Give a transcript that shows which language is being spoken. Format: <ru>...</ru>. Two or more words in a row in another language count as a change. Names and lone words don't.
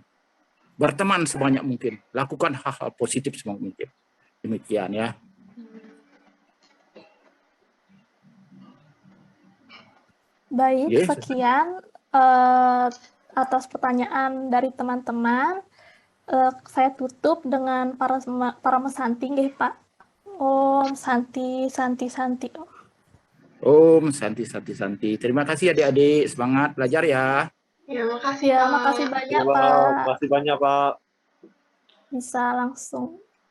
<id>Berteman sebanyak mungkin. Lakukan hal-hal positif semampu mungkin. Demikian ya. Baik, Yes. sekian atas pertanyaan dari teman-teman. Saya tutup dengan para mesanti nggih, Pak.</id> <sa>Om Santi Santi Santi. Om Santi Santi Santi.</sa> <id>Terima kasih adik-adik, semangat belajar ya. Ya, makasih Ya, Pak. makasih banyak, Terima Pak. kasih banyak Pak. Bisa langsung</id>